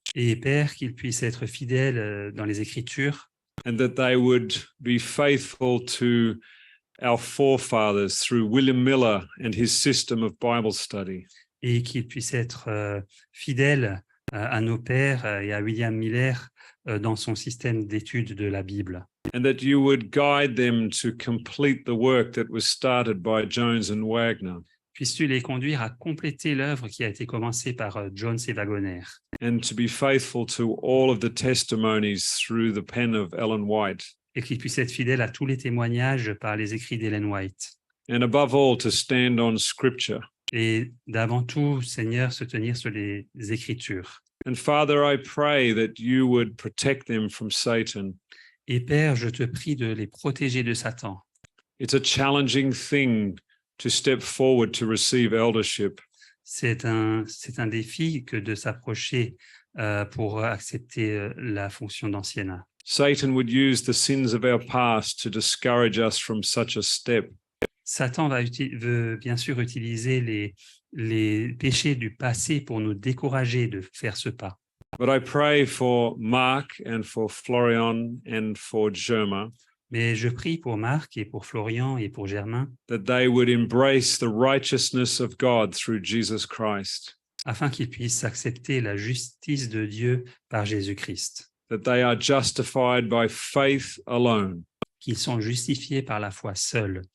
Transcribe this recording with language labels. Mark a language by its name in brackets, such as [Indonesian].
[French] Et Père, qu'ils puissent être fidèles dans les Écritures, [English] and that they would be faithful to our forefathers through William Miller and his system of Bible study. [French] et qu'ils puissent être fidèles à nos pères et à William Miller dans son système d'études de la Bible. [English] And that you would guide them to complete the work that was started by Jones and Wagner, [French] Puisses-tu les conduire à compléter l'œuvre qui a été commencée par Jones et Wagoner, [English] and to be faithful to all of the testimonies through the pen of Ellen White. [French] et qu'ils puissent être fidèles à tous les témoignages par les écrits d'Ellen White. [English] And above all, to stand on Scripture. [French] Et d'avant tout, Seigneur, se tenir sur les Écritures. [English] And Father, I pray that you would protect them from Satan. [French] Et Père, je te prie de les protéger de Satan. [English] It's a challenging thing to step forward to receive eldership. [French] C'est un défi que de s'approcher pour accepter la fonction d'anciennat. [English] Satan would use the sins of our past to discourage us from such a step. [French] Satan veut bien sûr utiliser les péchés du passé pour nous décourager de faire ce pas. [English] But I pray for Mark and for Florian and for Germa [French] Mais je prie pour Marc et pour Florian et pour Germain, [English] that they would embrace the righteousness of God through Jesus Christ, [French] afin qu'ils puissent accepter la justice de Dieu par Jésus-Christ, [English] that they are justified by faith alone, [French] qu'ils sont justifiés par la foi seule,